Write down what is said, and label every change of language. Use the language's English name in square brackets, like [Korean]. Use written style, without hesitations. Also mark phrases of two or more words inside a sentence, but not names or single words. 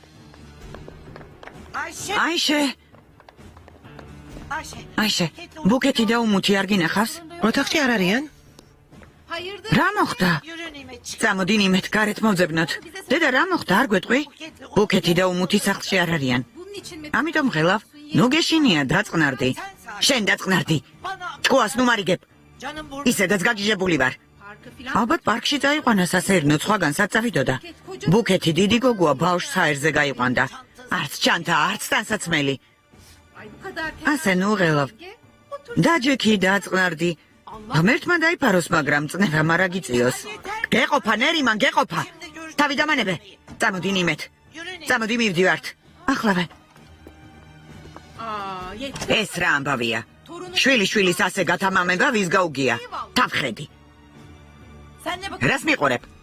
[Georgian] აიშე, ბუკეთი და უმუთი არ გინახავს? ოთახში არ არიან? [Turkish] hayırdır? [Georgian] რა მოხდა? წამოდი ნიმეთ, გარეთ მოვძებნოთ. დედა, რა მოხდა, არ გვეტყვი? ბუკეთი და უმუთი სახლში არ არიან. [Turkish] Bunun için mi? [Georgian] ამიტომ ხელავ, ნუ გეშინია, დაწყნარდი. შენ დაწყნარდი. ჭკუას ნუ მარიგებ. ისედაც გაგიჟებული ვარ. [Turkish] Parkı filan. [Georgian] ალბათ პარკში წაიყვანა სასეირნო, სხვაგან სად წავიდოდა. ბუკეთი დიდი გოგოა, ბავშვს საერზე გაიყვანდა. არც ჩანთა, არც ტანსაცმელი. [Turkish] Ay bu kadar [Georgian] ასე ნუ ხელავ. დაჯექი, დაწყნარდი. ღმერთმა დაიფაროს, მაგრამ წნევა მარა გიწიოს. გეყოფა, ნერიმან, გეყოფა. თავი დამანებე. წამოდი ნიმეთ. წამოდი მივდივართ. ახლავე. [Turkish] Aa, yeter. [Georgian] ეს რა ამბავია? შვილიშვილის ასე გათამამება ვის გაუგია? თავხედი. [Turkish] Sen ne bak? [Georgian] რას მიყურებ?